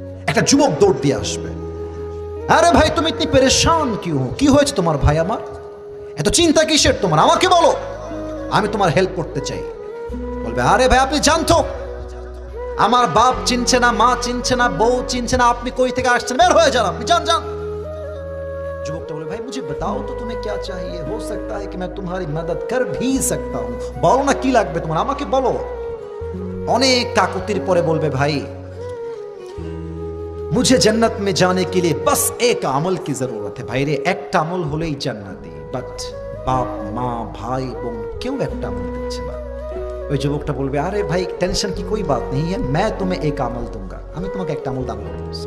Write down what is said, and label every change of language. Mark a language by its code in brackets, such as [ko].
[bn] একটা যুবক দৌড় দিয়ে আসবে, আরে ভাই তুমি [hi] ইতনি পেরেশান কি হো, [bn] কি হয়েছে তোমার ভাই, আমার এত চিন্তা কিসের তোমার, আমাকে বলো, আমি তোমার হেল্প করতে চাই। বলবে আরে ভাই আপনি জানতো আমার বাপ চিনছে না, মা চিনছে না, বউ চিনছে না, আপনি কই থেকে আসছেন, বের হয়ে যান, আপনি যান যান। যুবকটা বলে ভাই [hi] मुझे बताओ तो तुम्हें क्या चाहिए, हो सकता है कि मैं तुम्हारी मदद कर भी सकता हूं, [bn] বলো না কি লাগবে তোমার, আমাকে বলো। অনেক কাকুতির পরে বলবে ভাই [hi] मुझे जन्नत में जाने के लिए बस एक अमल की जरूरत है, [bn] ভাই রে একটা আমল হলেই জান্নাতি, বাট বাপ মা ভাই বোন কেউ একটা আমল দিচ্ছে না। ওই যুবকটা বলবে আরে ভাই টেনশন কি [hi] कोई बात नहीं है, मैं तुम्हें एक अमल दूंगा, [bn] আমি তোমাকে একটা আমল দান করব।